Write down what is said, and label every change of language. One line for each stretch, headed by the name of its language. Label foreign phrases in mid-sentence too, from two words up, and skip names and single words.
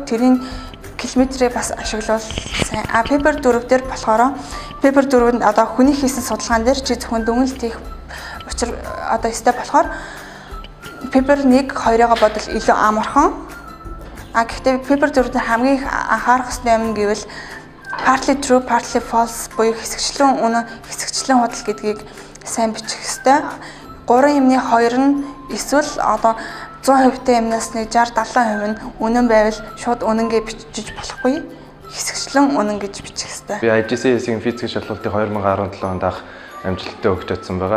Mongolian: Тэрийн километрийг бас ашиглавал сайн. Пейпер 4 дээр болохоор пейпер 4-нд хүний хийсэн судалгаан дээр чи зөвхөн дүгнэлт хийх учир өстэй болохоор пейпер 1, 2-ыг бодвол илүү амархан. Гэхдээ пейпер 4-д хамгийн анхаарах ёстой юм гэвэл
English: partly true, partly false
Mongolian: буюу хэсэгчлэн үнэн, хэсэгчлэн худал гэдгийг сайн бичих ёстой. 3 юмны 2 нь эсвэл 100% юмнаас нэг 60-70% нь үнэн байвал шууд үнэнгээ бичиж болохгүй. Хэсэгчлэн үнэн гэж бичих ёстой. Би IGCS-ийн физикийн шалгалтыг 2017 онд амжилттай өгч чадсан байгаа.